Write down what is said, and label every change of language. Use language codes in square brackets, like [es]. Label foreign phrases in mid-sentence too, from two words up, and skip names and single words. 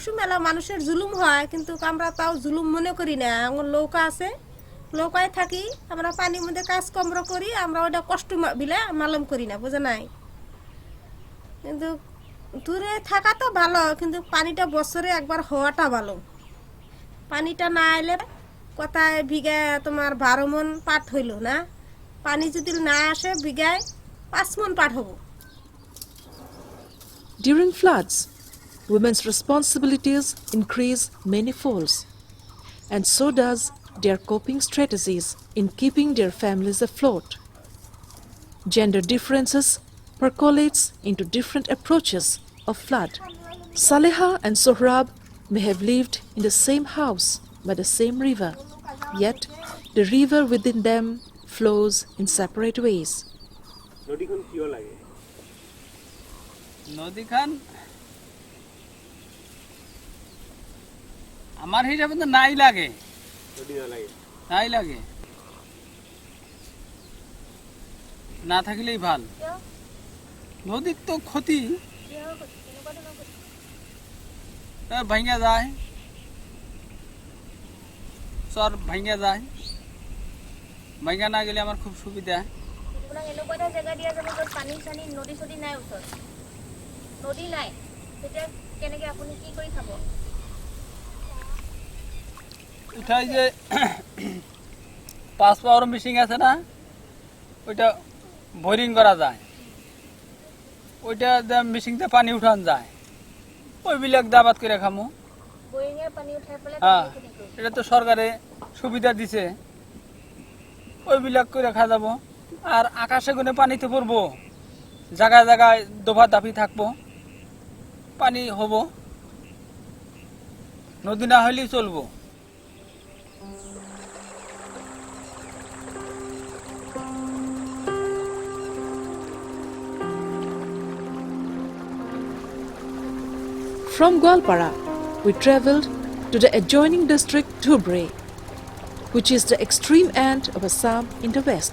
[bn] সময় মেলা মানুষের জুলুম হয় কিন্তু আমরা তাও জুলুম মনে করি না আমার নৌকা আছে নৌকায় থাকি আমরা পানির মধ্যে কাজ কর্ম করি আমরা ওটা কষ্ট বিলে মালুম করি না বুঝে নাই কিন্তু দূরে থাকা তো ভালো কিন্তু পানিটা বছরে একবার হওয়াটা ভালো পানিটা না এলে কোথায় বিঘা তোমার 12 মণ পাট হইল না পানি যদি না আসে বিঘায় 5 মণ পাট হবো [en] During floods, women's responsibilities increase many folds, and so does their coping strategies in keeping their families afloat. Gender differences percolates into different approaches of flood. Saleha and Sohrab may have lived in the same house by the same river, yet the river within them flows in separate ways. [bn] নদীখান আমার হিসাবে তো নাই লাগে নাই লাগে না থাকলেই ভাল নদীর তো ক্ষতি ভাঙা যায় চর ভাঙা যায় ভাঙা না গেলে আমার খুব সুবিধা [as] এনেকুৱা জেগা দিয়া যাব য'ত পানী চানী নদী চদী নাই ওচৰত নদী নাই তেতিয়া কেনেকৈ আপুনি কি কৰি খাব [bn] উঠাই যে 5 [en] power machine [bn] আছে না ওইটা বোরিং করা যায় ওইটা মেশিনতে পানি উঠান যায় ওইবিলাক দাবাত করে খামু বোরিংয়ের পানি উঠাই পেলাই হ্যাঁ এটা তো সরকারে সুবিধা দিছে ওইবিলাক করে খা যাব আর আকাশে গুনে পানিতে পড়বো জায়গায় জায়গায় দফা দাফি থাকবো পানি হব নদী না হলেই চলবো [en] From Gwalpara, we travelled to the adjoining district Dhubri, which is the extreme end of Assam in the west.